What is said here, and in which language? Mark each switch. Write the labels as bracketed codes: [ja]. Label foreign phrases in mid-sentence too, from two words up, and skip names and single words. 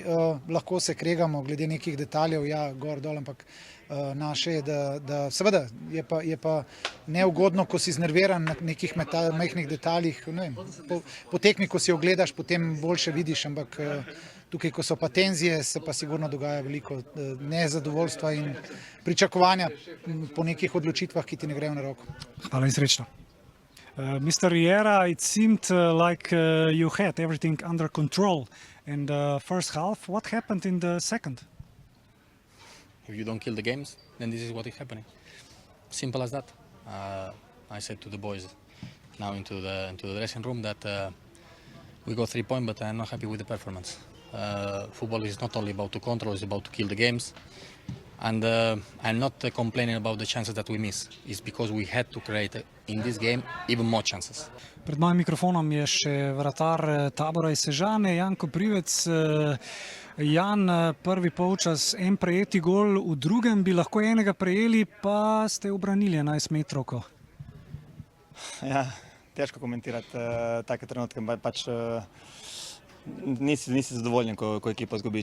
[sl] Lahko se kregamo glede nekih detaljev, ja, gor, dol, ampak naše je, da seveda je pa neugodno, ko si znerviran na nekih majhnih detaljih. Ne vem, po tekmi, ko si ogledaš, potem boljše vidiš, ampak tukaj, ko so pa tenzije, se pa sigurno dogaja veliko nezadovoljstva in pričakovanja po nekih odločitvah, ki ti ne grejo na roko. Hvala in srečno. [en] Mr. Riera, it seemed like you had everything under control in the first half. What happened in the second? If you don't kill the games, then this is what is happening. Simple as that. I said to the boys now into the dressing room that we got 3 points, but I'm not happy with the performance. Football is not only about to control, it's about to kill the games. And I'm not complaining about the chances that we miss. It's because we had to create in this game even more chances. [sl] Pred mojim mikrofonom je še vratar Tabora iz Sežane, Jan Koprivec. Jan, prvi polčas, en prejeti gol, v drugem bi lahko enega prejeli, pa ste ubranili 11 metrovko. Ja, težko komentirati take trenutke, pač nisi zadovoljen, ko ekipa zgubi.